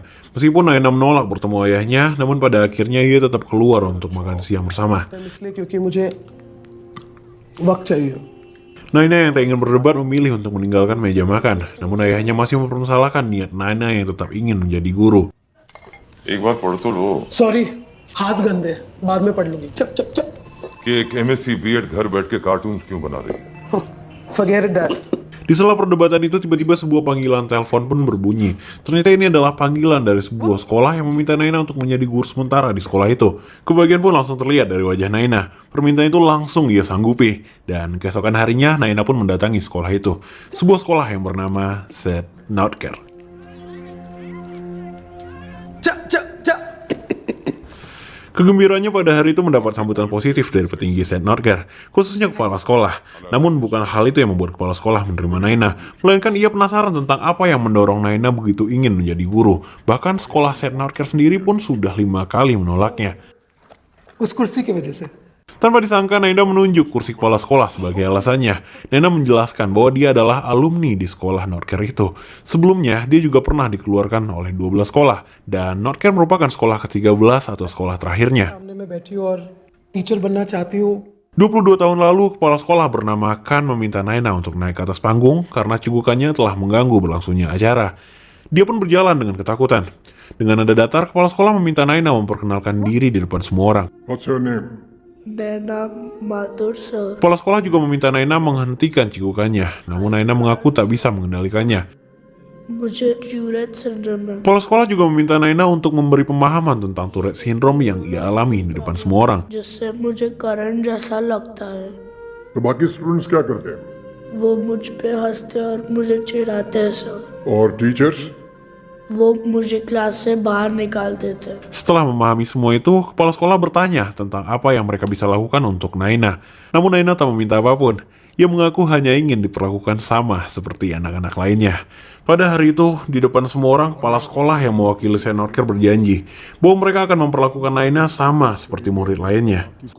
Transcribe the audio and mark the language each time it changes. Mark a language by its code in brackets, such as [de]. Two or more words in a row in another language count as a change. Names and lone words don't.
[id] Meskipun Naina menolak bertemu ayahnya, namun pada akhirnya ia tetap keluar untuk makan siang bersama. Naina yang tak ingin berdebat memilih untuk meninggalkan meja makan. Namun ayahnya masih mempermasalahkan niat Naina yang tetap ingin menjadi guru. [hi] Sorry, हाथ गंदे हैं, बाद में पढ़ लूंगी. चप चप चप. कि एक MSc B.Ed घर बैठ के कार्टून्स क्यों बना रही है? [en] Forget it, Dad. [id] Di sela perdebatan itu tiba-tiba sebuah panggilan telepon pun berbunyi. Ternyata ini adalah panggilan dari sebuah sekolah yang meminta Naina untuk menjadi guru sementara di sekolah itu. Kebahagiaan pun langsung terlihat dari wajah Naina. Permintaan itu langsung ia sanggupi. Dan keesokan harinya Naina pun mendatangi sekolah itu. Sebuah sekolah yang bernama St. Notker. Kegembiraannya pada hari itu mendapat sambutan positif dari petinggi St. Notker, khususnya kepala sekolah. Namun bukan hal itu yang membuat kepala sekolah menerima Naina, melainkan ia penasaran tentang apa yang mendorong Naina begitu ingin menjadi guru. Bahkan sekolah St. Notker sendiri pun sudah 5 kali menolaknya. [hi] उस कुर्सी की वजह से. [id] Tanpa disangka, Naina menunjuk kursi kepala sekolah sebagai alasannya. Naina menjelaskan bahwa dia adalah alumni di sekolah Notker itu. Sebelumnya, dia juga pernah dikeluarkan oleh 12 sekolah, dan Notker merupakan sekolah ke-13 atau sekolah terakhirnya. [hi] सामने मैं बैठी हूँ और टीचर बनना चाहती हूँ. [id] 22 tahun lalu, kepala sekolah bernama Khan meminta Naina untuk naik ke atas panggung karena cegukannya telah mengganggu berlangsungnya acara. Dia pun berjalan dengan ketakutan. Dengan nada datar, kepala sekolah meminta Naina memperkenalkan diri di depan semua orang. [en] What's your name? Naina Mathur, sir. [id] Kepala sekolah juga meminta Naina menghentikan cegukannya, namun Naina mengaku tak bisa mengendalikannya. [hi] मुझे [en] Tourette syndrome [hi] है. [id] Kepala sekolah juga meminta Naina untuk memberi pemahaman tentang [en] Tourette Syndrome [id] yang ia alami di depan semua orang. [hi] जिससे मुझे करंट जैसा लगता है. तो बाकी स्टूडेंट्स क्या करते हैं? वो मुझ पे हंसते और मुझे चिढ़ाते हैं, सर. और टीचर्स? वो मुझे क्लास से बाहर निकाल देते हैं. [id] Setelah memahami semua itu, kepala sekolah bertanya tentang apa yang mereka bisa lakukan untuk Naina. Namun Naina tak meminta apapun. Ia mengaku hanya ingin diperlakukan sama seperti anak-anak lainnya. Pada hari itu, di depan semua orang, kepala sekolah yang mewakili St. Notker berjanji bahwa mereka akan memperlakukan Naina sama seperti murid lainnya.